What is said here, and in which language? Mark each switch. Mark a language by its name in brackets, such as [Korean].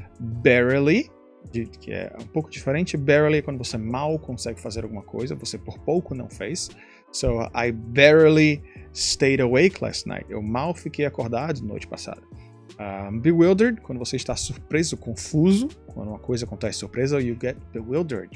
[Portuguese] Barely, que é um pouco diferente. Barely é quando você mal consegue fazer alguma coisa, você por pouco não fez. [English] So, I barely stayed awake last night. [Portuguese] Eu mal fiquei acordado noite passada. Bewildered, quando você está surpreso, confuso. Quando uma coisa acontece surpresa, [English] you get bewildered.